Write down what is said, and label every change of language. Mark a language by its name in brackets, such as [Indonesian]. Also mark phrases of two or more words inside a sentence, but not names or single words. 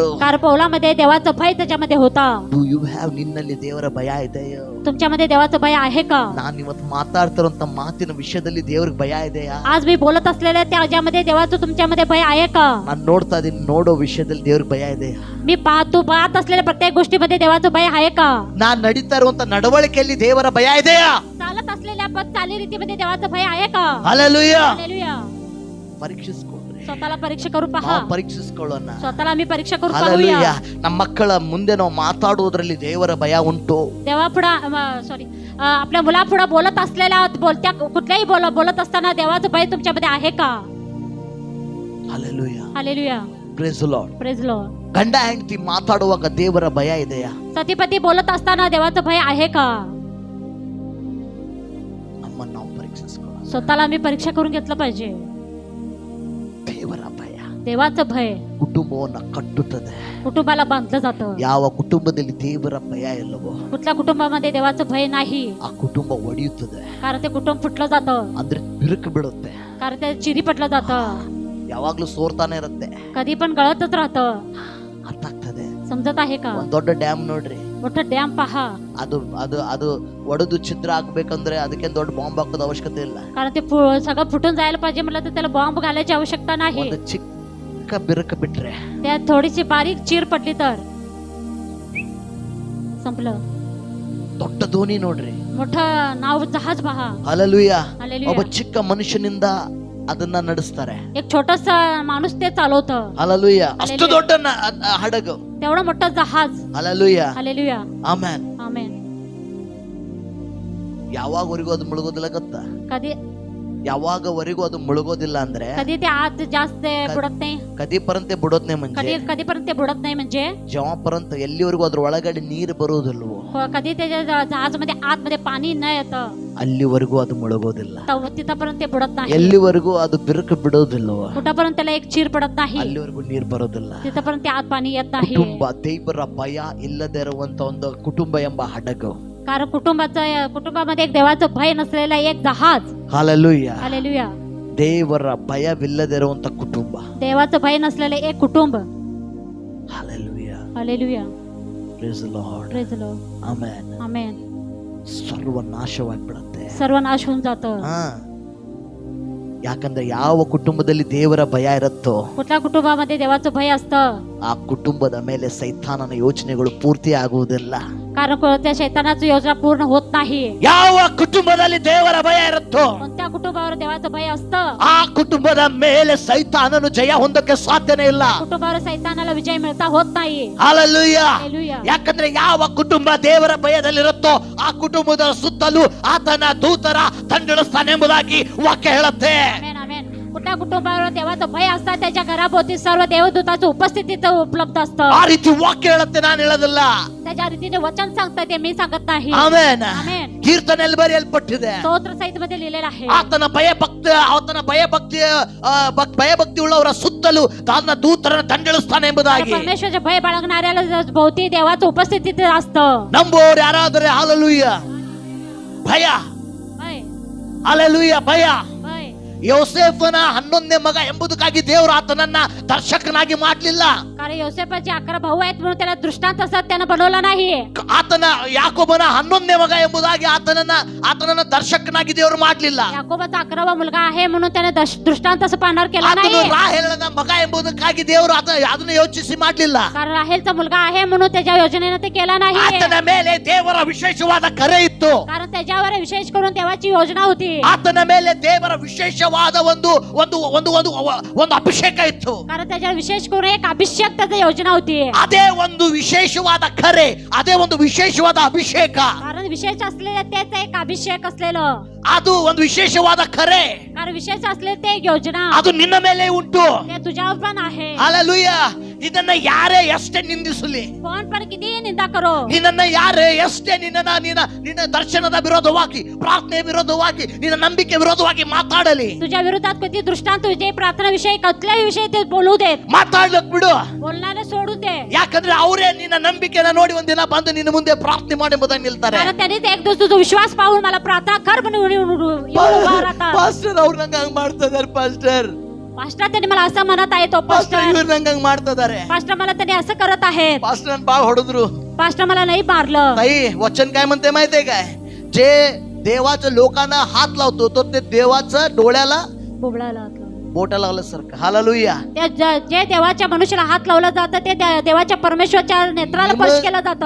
[Marathi] कारण पौलामध्ये देवाचं भय त्याच्यामध्ये होता. [English] Do you have [Kannada] ನಿನ್ನಲ್ಲಿ ದೇವರ ಭಯ ಇದೆಯೋ? [Marathi] तुमच्यामध्ये देवाचं भय आहे का? [Kannada] ನಾನು ಇವತ್ತು ಮಾತಾಡ್ತಿರೋಂತ ಮಾತಿನ ವಿಷಯದಲ್ಲಿ ದೇವ್ರಿಗೆ ಭಯ ಇದೆಯಾ? [Marathi] आज मी बोलत असलेल्या त्याच्यामध्ये देवाचं तुमच्यामध्ये भय आहे का? [Kannada] ನಾನು ನೋಡ್ತಾ ಇದೀನಿ, ನೋಡೋ ವಿಷಯದಲ್ಲಿ ದೇವ್ರಿಗೆ ಭಯ ಇದೆಯಾ? [Marathi] मी पाहत असलेल्या प्रत्येक गोष्टीमध्ये देवाचं भय आहे का? [Kannada] ನಾನ್ ನಡೀತಾ ಇರುವಂತ ನಡವಳಿಕೆಯಲ್ಲಿ ದೇವರ ಭಯ ಇದೆಯಾ? [Marathi] चालत असलेल्या चालीरीतीमध्ये देवाचं भय आहे का? [Kannada] ಹಲ್ಲೆಲೂಯಾ. [Marathi] हालेलुया. [Kannada] ಪರೀಕ್ಷಿಸ್ಕೊಳ್ರಿ. [Marathi] स्वतःला परीक्षा करून पहा. [Kannada] ನಾವು ಪರೀಕ್ಷಿಸ್ಕೊಳ್ಳೋಣ. [Marathi] स्वतःला आम्ही परीक्षा करून [Kannada] ಹಲ್ಲೆಲೂಯಾ. [Marathi] पाहूया. [Kannada] ನಮ್ಮ ಮಕ್ಕಳ ಮುಂದೆ ನಾವು ಮಾತಾಡುವುದರಲ್ಲಿ ದೇವರ ಭಯ ಉಂಟು. [Marathi] देवापुढे आपल्या मुलापुढे बोलत असलेल्या बोलत्या कुठल्याही बोलत असताना देवाचं भय तुमच्यामध्ये आहे का? [Kannada] ಹಲ್ಲೆಲೂಯಾ. [Marathi] हालेलुया. [English] Praise the Lord. Praise Lord. [Kannada] ಗಂಡ ಹೆಂಡತಿ ಮಾತಾಡುವಾಗ ದೇವರ ಭಯ ಇದೆಯಾ? [Marathi] सतीपती बोलत असताना देवाचं भय आहे का? [Kannada] ನಮ್ಮನ್ನು ನಾವು ಪರೀಕ್ಷಿಸ್ಕೊಳ್ಳೋಣ. [Marathi] स्वतःला आम्ही परीक्षा करून घेतलं पाहिजे. [Kannada] ದೇವರ ಭಯ [Marathi] देवाचं भय [Kannada] ಕುಟುಂಬವನ್ನ ಕಟ್ಟುತ್ತದೆ. [Marathi] कुटुंबाला बांधलं जातं. [Kannada] ಯಾವ ಕುಟುಂಬದಲ್ಲಿ ದೇವರ ಭಯ ಇಲ್ಲವೋ [Marathi] कुठल्या कुटुंबामध्ये देवाचं भय नाही, [Kannada] ಆ ಕುಟುಂಬ ಒಡೆಯುತ್ತದೆ. [Marathi] कारण ते कुटुंब फुटलं जातं, [Kannada] ಅಂದ್ರೆ ಬಿರುಕು ಬಿಡುತ್ತೆ. [Marathi] कारण ते चिरी पडलं जातं. [Kannada] ಯಾವಾಗ್ಲೂ ಸೋರ್ತಾನೆ ಇರುತ್ತೆ. [Marathi] कधी पण गळतच राहतं. [Kannada] ಅರ್ಥ ಆಗ್ತದೆ. [Marathi] समजत आहे का? [Kannada] ಒಂದ್ ದೊಡ್ಡ ಡ್ಯಾಮ್ ನೋಡ್ರಿ, [Marathi] मोठं डॅम पहा, [Kannada] ಅದು ಅದು ಅದು ಒಡೆದು ಛಿದ್ರ ಆಗ್ಬೇಕಂದ್ರೆ ಅದಕ್ಕೆ ದೊಡ್ಡ ಬಾಂಬ್ ಹಾಕೋದ ಅವಶ್ಯಕತೆ ಇಲ್ಲ. [Marathi] कारण ते सगळं फुटून जायला पाहिजे म्हटलं तर त्याला बॉम्ब घालायची आवश्यकता नाही. [Kannada] ಒಂದು ಚಿಕ್ಕ ಬಿರುಕು ಬಿಟ್ರೆ, [Marathi] त्यात थोडीशी बारीक चीर पडली तर संपलं. [Kannada] ದೊಡ್ಡ ದೋಣಿ ನೋಡ್ರಿ, [Marathi] मोठं नाव जहाज पहा. [Kannada] ಹಲ್ಲೆಲೂಯಾ. ಒಬ್ಬ [Marathi] हालेलुया. [Kannada] ಚಿಕ್ಕ ಮನುಷ್ಯನಿಂದ ಅದನ್ನ ನಡೆಸ್ತಾರೆ. [Marathi] एक छोटासा माणूस ते चालवतं. [Kannada] ಹಲ್ಲೆಲೂಯಾ. ಅಷ್ಟು [Marathi] Hallelujah. [Kannada] ದೊಡ್ಡ ಹಡಗು. [Marathi] तेवढं मोठं जहाज. [Kannada] ಹಲ್ಲೆಲೂಯಾ. [Marathi] हालेलुया. [Kannada] ಆಮೆನ್. [Marathi] आमेन. [Kannada] ಯಾವಾಗವರೆಗೂ ಅದು ಮುಳುಗೋದಿಲ್ಲ ಗೊತ್ತಾ? [Marathi] कधी [Kannada] ಯಾವಾಗವರೆಗೂ ಅದು ಮುಳುಗೋದಿಲ್ಲ ಅಂದ್ರೆ [Marathi] कधी ते आत जास्त बुडत नाही. [Kannada] ಕದಿಪರಂತೆ ಬಿಡೋದ್ನೆ म्हणजे [Marathi] कधीपर्यंत ते बुडत नाही म्हणजे [Kannada] जेव्हापर्यंत ಎಲ್ಲಿವರೆಗೂ ಅದ್ರ ಒಳಗಡೆ ನೀರು ಬರುವುದಿಲ್ವೋ [Marathi] कधी त्याच्या जहाजमध्ये आतमध्ये पाणी न येतं [Kannada] ಅಲ್ಲಿವರೆಗೂ ಅದು ಮುಳುಗೋದಿಲ್ಲ. [Marathi] तिथपर्यंत ते बुडत नाही. [Kannada] ಎಲ್ಲಿವರೆಗೂ ಅದು ಬಿರುಕು ಬಿಡೋದಿಲ್ವೋ [Marathi] कुठपर्यंत त्याला एक चीर पडत नाही, [Kannada] ಅಲ್ಲಿವರೆಗೂ ನೀರು ಬರೋದಿಲ್ಲ. [Marathi] तिथपर्यंत ते आत पाणी येत नाही. [Kannada] ಕುಟುಂಬ, ದೇವರ ಭಯ ಇಲ್ಲದೆ ಇರುವಂತ ಒಂದು ಕುಟುಂಬ ಎಂಬ ಹಡಗು. [Marathi] कारण कुटुंबामध्ये एक देवाचं भय नसलेला एक जहाज. [Kannada] ಹಲ್ಲೆಲೂಯಾ. [Marathi] हालेलुया. [Kannada] ದೇವರ ಭಯವಿಲ್ಲದೆ ಇರುವಂತ ಕುಟುಂಬ. [Marathi] देवाचं भय नसलेलं एक कुटुंब. [Kannada] ಹಲ್ಲೆಲೂಯಾ. [Marathi] हालेलुया. [English] Praise the Lord. Praise the Lord. [Kannada] ಆಮೆನ್. [Marathi] आमेन. [Kannada] ಸರ್ವನಾಶವಾಗಿಬಿಡುತ್ತೆ. [Marathi] सर्वनाश होऊन जातं. [Kannada] ಯಾಕಂದ್ರೆ ಯಾವ ಕುಟುಂಬದಲ್ಲಿ ದೇವರ ಭಯ ಇರುತ್ತೋ [Marathi] कुठल्या कुटुंबामध्ये देवाचं भय असतं [Kannada] ಆ ಕುಟುಂಬದ ಮೇಲೆ ಸೈತಾನನ ಯೋಚನೆಗಳು ಪೂರ್ತಿ ಆಗುವುದಿಲ್ಲ. [Marathi] कारण त्या शैतानाची योजना पूर्ण होत नाही. [Kannada] ಯಾವ ಕುಟುಂಬದಲ್ಲಿ ದೇವರ ಭಯ ಇರುತ್ತೋ [Marathi] कोणत्या कुटुंबावर देवाचं भय असतं [Kannada] ಆ ಕುಟುಂಬದ ಮೇಲೆ ಸೈತಾನನು ಜಯ ಹೊಂದಕ್ಕೆ ಸಾಧ್ಯನೇ ಇಲ್ಲ. [Marathi] कुटुंबावर सैतानाला विजय मिळता होत नाही. [Kannada] ಹಲ್ಲೆಲೂಯಾ. [Marathi] हालेलुया. [Kannada] ಯಾಕಂದ್ರೆ ಯಾವ ಕುಟುಂಬ ದೇವರ ಭಯದಲ್ಲಿರುತ್ತೋ ಆ ಕುಟುಂಬದ ಸುತ್ತಲೂ ಆತನ ದೂತರ ತಂಡಿಳಿಸ್ತಾನೆ ಎಂಬುದಾಗಿ ವಾಕ್ಯ ಹೇಳುತ್ತೆ. [Marathi] आमेन. आमेन. कुठल्या कुटुंबावर देवाचं भय असतं त्याच्या घराभोवती सर्व देवदूताचं उपस्थितीत उपलब्ध असतं. [Kannada] ಆ ರೀತಿ ವಾಕ್ಯ ಹೇಳುತ್ತೆ, ನಾನು ಹೇಳೋದಿಲ್ಲ. [Marathi] त्याच्या रीतीने वचन सांगतं ते मी सांगत नाही. [Kannada] ಆಮೆನ್. [Marathi] आमेन. [Kannada] ಕೀರ್ತನೆಯಲ್ಲಿ ಬರೆಯಲ್ಪಟ್ಟಿದೆ, ಸ್ತೋತ್ರ ಸಹಿತ [Marathi] मध्ये लिहिलेलं आहे. [Kannada] ಆತನ ಭಯಭಕ್ತಿ ಉಳ್ಳವರ ಸುತ್ತಲೂ ತನ್ನ ದೂತರನ್ನು ತಂಡಿಳಿಸ್ತಾನೆ ಎಂಬುದಾಗಿ. [Marathi] परमेश्वराचे भय बाळगणाऱ्याला भोवती देवाचं उपस्थितीत असतं. [Kannada] ನಂಬುವವರು ಯಾರಾದರೆ ಹಲ್ಲೆಲೂಯಾ ಭಯ, [Marathi] भय. [Kannada] ಹಲ್ಲೆಲೂಯಾ ಭಯ. [Marathi] भय. [Kannada] ಯೋಸೇಫನ 11ನೇ ಮಗ ಎಂಬುದಕ್ಕಾಗಿ ದೇವರು ಆತನನ್ನ ದರ್ಶಕನಾಗಿ ಮಾಡಲಿಲ್ಲ. [Marathi] कारण योसेफाचे 11 भाऊ आहेत म्हणून त्याला दृष्टांत असत त्यानं बनवला नाही. [Kannada] ಆತನ ಯಾಕೋಬನ 11ನೇ ಮಗ ಎಂಬುದಾಗಿ ಆತನನ್ನ ದರ್ಶಕನಾಗಿ ದೇವರು ಮಾಡಲಿಲ್ಲ. [Marathi] याकोबाचा 11वा मुलगा आहे म्हणून त्याने दृष्टांत असं पाहणार केला [Kannada] ಆತನು [Marathi] नाही. [Kannada] ರಾಹೇಲನ ಮಗ ಎಂಬುದಕ್ಕಾಗಿ ದೇವರು ಅದನ್ನು ಯೋಚಿಸಿ ಮಾಡಲಿಲ್ಲ. [Marathi] कारण राहेलचा मुलगा आहे म्हणून त्याच्या योजनेनं ते केला नाही. [Kannada] ಆತನ ಮೇಲೆ ದೇವರ ವಿಶೇಷವಾದ ಕರೆ ಇತ್ತು. [Marathi] कारण त्याच्यावर विशेष करून देवाची योजना होती. [Kannada] ಆತನ ಮೇಲೆ ದೇವರ ವಿಶೇಷವಾದ ಒಂದು ಒಂದು ಒಂದು ಒಂದು ಒಂದು ಅಭಿಷೇಕ ಇತ್ತು. [Marathi] कारण त्याच्यावर विशेष करून एक अभिषेक त्याची योजना होती. [Kannada] ಅದೇ ಒಂದು ವಿಶೇಷವಾದ ಕರೆ, ಅದೇ ಒಂದು ವಿಶೇಷವಾದ ಅಭಿಷೇಕ. [Marathi] कारण विशेष असलेलं तेच एक अभिषेक असलेलं, [Kannada] ಅದು ಒಂದು ವಿಶೇಷವಾದ ಕರೆ, [Marathi] कारण विशेष असलेलं ते एक योजना [Kannada] ಅದು ನಿನ್ನ ಮೇಲೆ ಉಂಟು. [Marathi] ते तुझ्यावर पण आहे. [Kannada] ಹಲ್ಲೆಲೂಯಾ. ಇದನ್ನ ಯಾರೇ ಎಷ್ಟೇ ನಿಂದಿಸಲಿ, [Marathi] कोण पण किती निंदा करो, [Kannada] ನಿನ್ನನ್ನ ಯಾರೇ ಎಷ್ಟೇ ನಿನ್ನ ದರ್ಶನದ ವಿರೋಧವಾಗಿ, ಪ್ರಾರ್ಥನೆ ವಿರೋಧವಾಗಿ, ನಿನ್ನ ನಂಬಿಕೆ ವಿರೋಧವಾಗಿ ಮಾತಾಡಲಿ, [Marathi] तुझ्या विरोधात किती दृष्टांत विजय प्रार्थना विषयी कुठल्याही विषयी ते बोलू देत, [Kannada] ಮಾತಾಡ್ಲಕ್ ಬಿಡು. [Marathi] बोलणारे सोडू दे. [Kannada] ಯಾಕಂದ್ರೆ ಅವರೇ ನಿನ್ನ ನಂಬಿಕೆನ ನೋಡಿ ಒಂದಿನ ಬಂದು ನಿನ್ನ ಮುಂದೆ ಪ್ರಾರ್ಥನೆ ಮಾಡಿ ಎಂಬುದಾಗಿ ನಿಲ್ತಾರೆ. [Marathi] कारण त्यांनी ते एक दिवस तुझा विश्वास पाहून मला प्रार्थना कर म्हणून उभा राहतात. [Kannada] ಪಾಸ್ಟರ್ ಅವ್ರು ನಂಗೆ ಹಂಗ್ ಮಾಡ್ತಿದಾರೆ, ಪಾಸ್ಟರ್ [Marathi] त्यांनी मला असं म्हणत आहे, तो [Kannada] ಪಾಸ್ಟರ್ [Marathi] पास्टर [Kannada] ಇವ್ರು ನಂಗೆ ಹಂಗ್ ಮಾಡ್ತಿದಾರೆ, [Marathi] मला त्यांनी असं करत आहेत. [Kannada] ಪಾಸ್ಟರ್ ನನ್ ಬಾಳ್ ಹೊಡೆದ್ರು. [Marathi] पास्टर मला नाही मारलं. ताई वचन काय म्हणते माहितीये काय? जे देवाच्या लोकांना हात लावतो तो ते देवाच्या डोळ्याला बोबडाला बोटा लावल्यासारखं. हालेलुया. जे देवाच्या मनुष्याला हात लावलं जातं ते देवाच्या परमेश्वराच्या नेत्राला स्पर्श केलं जातं.